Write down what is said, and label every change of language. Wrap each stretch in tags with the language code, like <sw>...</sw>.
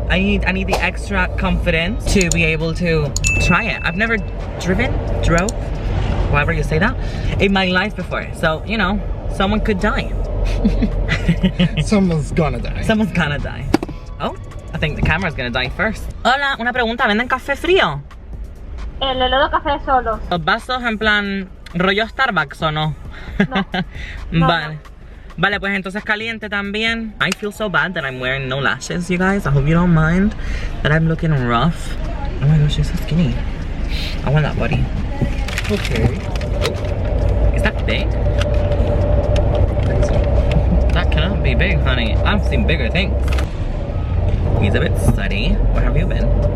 <en>I need the extra confidence to be able to try it. I've never drove, however you say that, in my life before. So, you know, someone could die. Someone's gonna die. Someone's gonna die. Oh, I think the camera's gonna die first.</en> <es>Hola, una pregunta, ¿venden café frío? El helado café solo. ¿Los vasos en plan rollo Starbucks o no? No. Vale. Vale, pues entonces caliente también.</es> <en>I feel so bad that I'm wearing no lashes, you guys. I hope you don't mind that I'm looking rough. Oh my gosh, you're so skinny. I want that body. Okay. Oh, is that big? I think so. That cannot be big, honey. I've seen bigger things. He's a bit steady. Where have you been?</en>